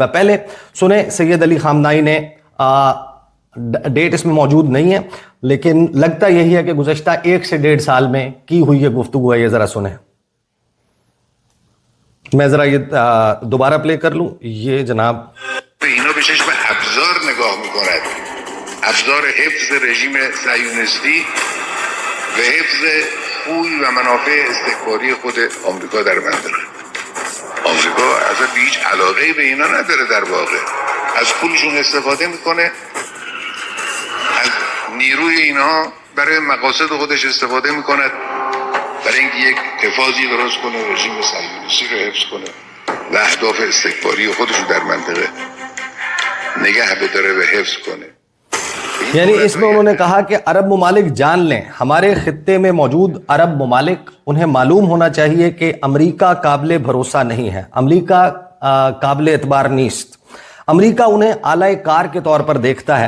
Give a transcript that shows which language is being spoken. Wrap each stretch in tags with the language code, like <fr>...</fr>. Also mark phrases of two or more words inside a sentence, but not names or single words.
<ur>پہلے سنے سید علی خامنائی نے، ڈیٹ اس میں موجود نہیں ہے لیکن لگتا یہی ہے کہ گزشتہ 1 سے 1.5 سال میں کی ہوئی یہ گفتگو ہے. یہ ذرا سنیں، میں ذرا یہ دوبارہ پلے کر لوں. یہ جناب</ur> <fa>اینا به چشم ابزار نگاه میکند، ابزار حفظ رژیم صهیونیستی و حفظ خوی و منافع استکباری خود آمریکا در منطقه. آمریکا اصلا به هیچ علاقه‌ای به اینا نداره، در واقع از پولشون استفاده میکنه، از نیروی اینها برای مقاصد خودش استفاده میکند، برای اینکه یک حفاظی درست کنه، رژیم صهیونیستی رو حفظ کنه و اهداف استکباری خودش رو در منطقه نگه بداره و حفظ کنه.</fa> <ur>یعنی اس میں انہوں نے کہا کہ عرب ممالک جان لیں، ہمارے خطے میں موجود عرب ممالک، انہیں معلوم ہونا چاہیے کہ امریکہ قابلِ بھروسہ نہیں ہے,</ur> <fa>آمریکا قابل اعتبار نیست,</fa> <ur>امریکہ انہیں آلہ کار کے طور پر دیکھتا ہے.</ur>